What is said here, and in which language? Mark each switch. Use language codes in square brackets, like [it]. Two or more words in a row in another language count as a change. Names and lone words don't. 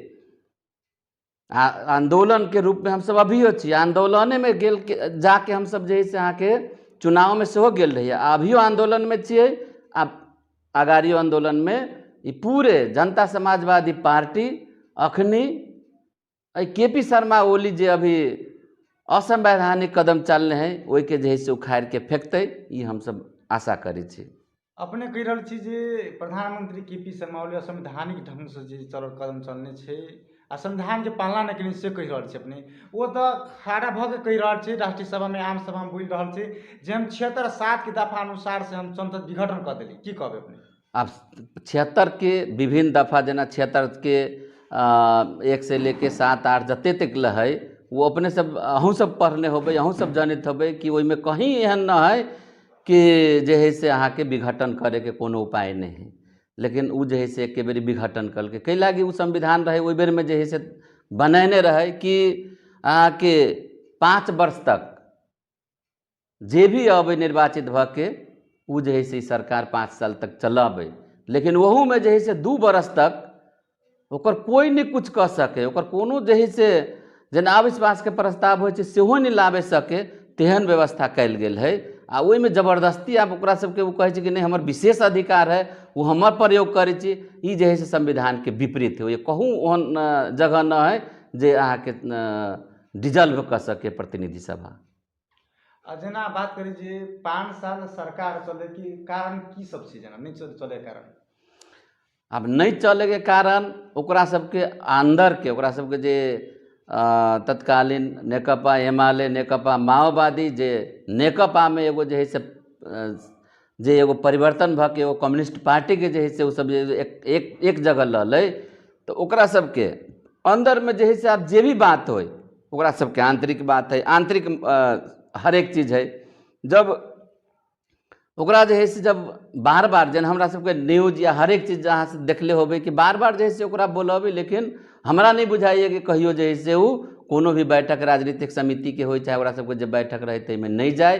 [mai] आंदोलन के रूप में हम सब अभियो छी, आंदोलने में गेल जाके हम सब जे है से अहाँ के चुनाव में सेहो गेल रहिए, अभियो आंदोलन में छियै। आगाड़ियो आंदोलन में ई पूरे जनता समाजवादी पार्टी अखनी केपी शर्मा ओली जे अभी असंवैधानिक कदम चलने हैं ओहि के जे है से उखाड़ के फेंकतै, ई हम सब आशा करै छी। अपने कहि रहल छी जे प्रधानमंत्री केपी शर्मा ओली असंवैधानिक ढंग से जे कदम चलने छै आ संविधान के पालना नहीं केने से कहि रहल छी अपने, वो तो खड़ा भऽ के कहि रहल छी राष्ट्रीय सभा में आम सभा में बोल रहल छी जे हम 76 7 की दफा अनुसार से हम संसद विघटन कर देली, की कहबै अपने? अब 76 के विभिन्न दफा जेना 76 के 1 से लेके 7 8 जते तक है वो अपने सब अहूँ सब पढ़ने होबे, अहूँ सब जानित होबे कि ओहिमे कहीं एहन न है कि जे है से अहाँके विघटन करे के कोनो उपाय नहीं है, लेकिन उ जे है से एक बेरी विघटन करके कई लागी उ संविधान रहे ओहि बेर में जे है से बनैने रहे कि अहाँके 5 वर्ष तक जे भी अबै निर्वाचित भ के उ जे है से सरकार 5 साल तक चलाबै, लेकिन वहू में जे है से 2 बरस तक ओकर कोई नहीं कुछ कह सके, ओकर कोनो जे है से जेना अविश्वास के प्रस्ताव होइ छै सेहो नहीं लाबे सके, तेहन व्यवस्था कल गेल है। आ ओहि में जबरदस्ती आप ओकरा सबके वो कहे कि नहीं हमर विशेष अधिकार है वो हमर प्रयोग करे छी, ई जे है से संविधान के विपरीत है। ये कहूँ ओहन जगह न है जे अहाँके डिजल्व कर सके प्रतिनिधि सभा। जेना बात करी जे 5 साल सरकार चले के कारण की सब छै, जेना नहीं चले के कारण? अब नहीं चले के कारण ओकरा सबके अंदर के ओकरा सबके जे तत्कालीन नेकपा एमाले नेकपा माओवादी जे नेकपा में एगो जे है से जे एगो परिवर्तन भ के एगो कम्युनिस्ट पार्टी के जे है से उ सब एक जगह ललै, तो ओकरा सबके अंदर में जे है से आप जे भी बात होय ओकरा सबके आंतरिक बात है, आंतरिक हर एक चीज़ है। जब ओकरा जे है से जब बार बार जेना हमरा सबके न्यूज या हर एक चीज़ अहाँ से देखले होबे कि बार बार जे है से ओकरा बोलबे, लेकिन हमरा नहीं बुझाइए कि कहियो जे है से उ कोनो भी बैठक राजनीतिक समिति के हो चाहे ओकरा सबके जब बैठक रहे ते में नहीं जाए।